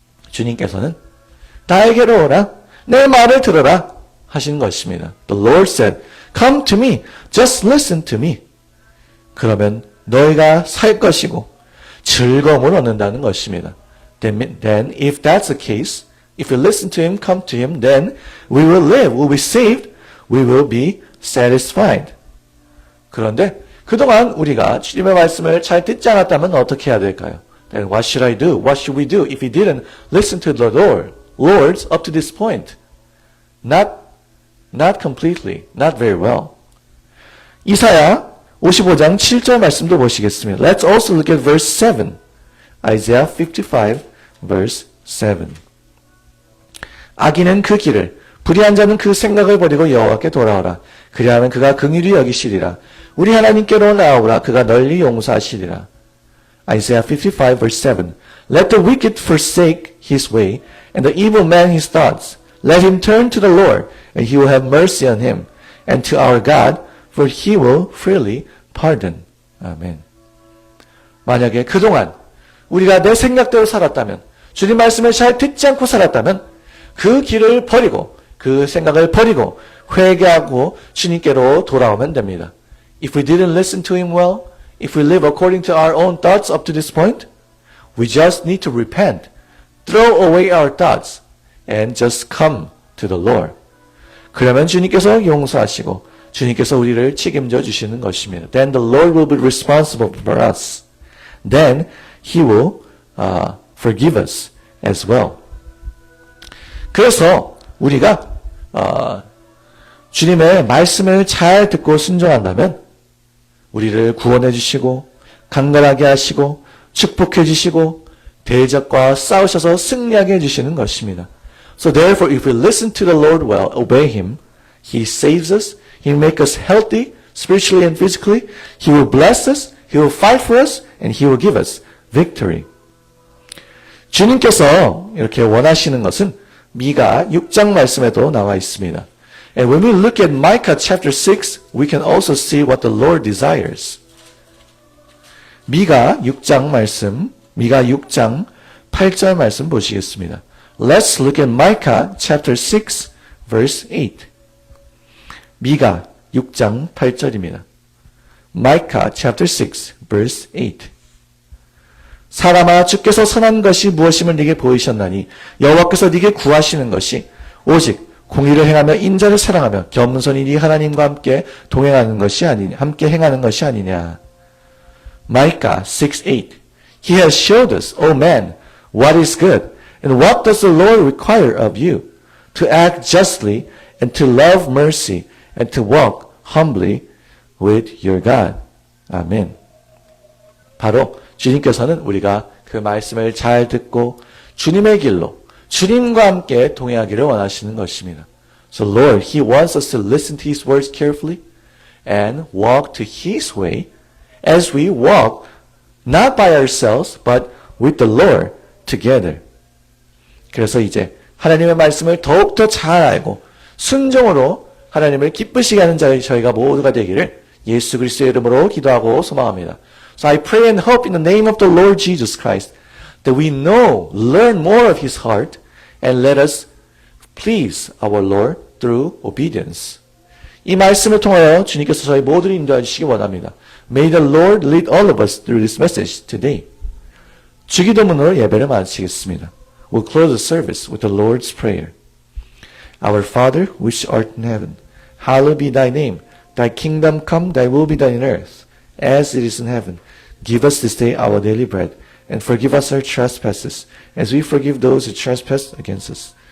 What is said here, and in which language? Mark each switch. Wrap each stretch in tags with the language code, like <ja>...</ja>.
<ko>주님께서는 나에게로 오라. 내 말을 들어라. 하신 것입니다.</ko> <en>The Lord said, come to me. Just listen to me.</en> <ko>그러면 너희가 살 것이고 즐거움을 얻는다는 것입니다.</ko> <en>Then if that's the case, if you listen to him, come to him, then we will live, we'll be saved, we will be satisfied.</en> <ko>그런데 그동안 우리가 주님의 말씀을 잘 듣지 않았다면 어떻게 해야 될까요?</ko> <en>Then what should I do? What should we do if we didn't listen to the Lord up to this point? Not completely, not very well.</en> <ko>이사야 55장 7절 말씀도 보시겠습니다.</ko> <en>Let's also look at verse 7. Isaiah 55 verse 7.</en> <ko>악인은 그 길을, 불의한 자는 그 생각을 버리고 여호와께 돌아오라. 그리하면 그가 긍휼히 여기시리라. 우리 하나님께로 나오라. 그가 널리 용서하시리라.</ko> <en>Isaiah 55 verse 7. Let the wicked forsake his way, and the evil man his thoughts. Let him turn to the Lord, and he will have mercy on him, and to our God, for he will freely pardon.</en> <ko>아멘. 만약에 그동안 우리가 내 생각대로 살았다면, 주님 말씀을 잘 듣지 않고 살았다면, 그 길을 버리고, 그 생각을 버리고, 회개하고 주님께로 돌아오면 됩니다.</ko> <en>If we didn't listen to him well, if we live according to our own thoughts up to this point, we just need to repent, throw away our thoughts, and just come to the Lord.</en> <ko>그러면 주님께서 용서하시고 주님께서 우리를 책임져 주시는 것입니다.</ko> <en>Then the Lord will be responsible for us. Then He will forgive us as well.</en> <ko>그래서 우리가 주님의 말씀을 잘 듣고 순종한다면 우리를 구원해 주시고 강건하게 하시고 축복해 주시고 대적과 싸우셔서 승리하게 해주시는 것입니다.</ko> <en>So therefore, if we listen to the Lord well, obey Him, He saves us, He will make us healthy, spiritually and physically. He will bless us, He will fight for us, and He will give us victory.</en> <ko>주님께서 이렇게 원하시는 것은 미가 6장 말씀에도 나와 있습니다.</ko> <en>And when we look at Micah chapter 6, we can also see what the Lord desires.</en> <ko>미가 6장 말씀, 미가 6장 8절 말씀 보시겠습니다.</ko> <en>Let's look at Micah chapter 6 verse 8.</en> <ko>미가 6장 8절입니다.</ko> <en>Micah chapter 6 verse 8.</en> <ko>사람아 주께서 선한 것이 무엇임을 네게 보이셨나니 여호와께서 네게 구하시는 것이 오직 공의를 행하며 인자를 사랑하며 겸손히 네 하나님과 함께 동행하는 것이 아니냐 함께 행하는 것이 아니냐.</ko> <en>Micah 6:8. He has showed us, O man, what is good, and what does the Lord require of you? To act justly, and to love mercy, and to walk humbly with your God.</en> <ko>아멘. 바로 주님께서는 우리가 그 말씀을 잘 듣고 주님의 길로 주님과 함께 동행하기를 원하시는 것입니다.</ko> <en>So Lord, He wants us to listen to His words carefully and walk to His way as we walk not by ourselves but with the Lord together.</en> <ko>그래서 이제 하나님의 말씀을 더욱더 잘 알고 순종으로 하나님을 기쁘시게 하는 저희가 모두가 되기를 예수 그리스도의 이름으로 기도하고 소망합니다.</ko> <en>So I pray and hope in the name of the Lord Jesus Christ that we know, learn more of His heart and let us please our Lord through obedience.</en> <ko>이 말씀을 통하여 주님께서 저희 모두를 인도해 주시기 원합니다.</ko> <en>May the Lord lead all of us through this message today.</en> <ko>주기도문으로 예배를 마치겠습니다.</ko> <en>We'll close the service with the Lord's Prayer. Our Father, which art in heaven, hallowed be thy name. Thy kingdom come, thy will be done in earth, as it is in heaven. Give us this day our daily bread, and forgive us our trespasses, as we forgive those who trespass against us.</en>